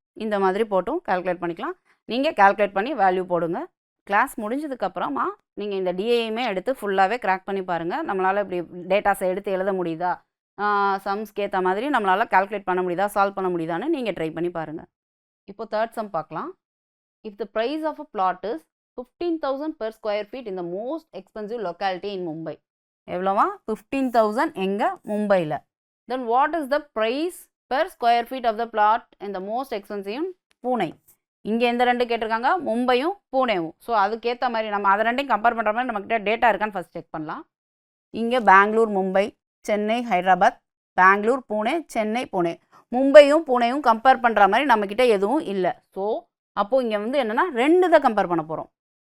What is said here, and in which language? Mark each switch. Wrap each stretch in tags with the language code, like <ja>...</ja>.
<ta>இந்த மாதிரி போட்டும் கால்குலேட் பண்ணிக்கலாம். நீங்கள் கால்குலேட் பண்ணி வேல்யூ போடுங்க. கிளாஸ் முடிஞ்சதுக்கப்புறமா நீங்கள் இந்த டிஏயுமே எடுத்து ஃபுல்லாகவே கிராக் பண்ணி பாருங்கள். நம்மளால் இப்படி டேட்டாஸை எடுத்து எழுத முடியுதா, சம்ஸ்க்கு ஏற்ற மாதிரி நம்மளால் கால்குலேட் பண்ண முடியுதா, சால்வ் பண்ண முடியுதான்னு நீங்கள் ட்ரை பண்ணி பாருங்கள். இப்போ தேர்ட் சம் பார்க்கலாம்.</ta> <en>If the price of a flat is 15,000 per square feet in the most expensive locality in Mumbai.</en> <ta>எவ்வளோவா?</ta> <en>15,000</en> <ta>எங்கே? மும்பையில்.</ta> <en>Then what is the price per square feet of the plot in the most expensive in Pune?</en> <ta>இங்கே எந்த ரெண்டு கேட்டிருக்காங்க? மும்பையும் பூனேவும். So அதுக்கேற்ற மாதிரி நம்ம அதை ரெண்டையும் கம்பேர் பண்ணுற மாதிரி நம்மக்கிட்ட டேட்டா இருக்கான்னு ஃபஸ்ட் செக் பண்ணலாம். இங்கே பெங்களூர், மும்பை, சென்னை, ஹைதராபாத், பெங்களூர், பூனே, சென்னை, பூனே. மும்பையும் பூனேயும் கம்பேர் பண்ணுற மாதிரி நம்மக்கிட்ட எதுவும் இல்லை. ஸோ அப்போது இங்கே வந்து என்னென்னா 2 தான் கம்பேர் பண்ண போகிறோம்.</ta>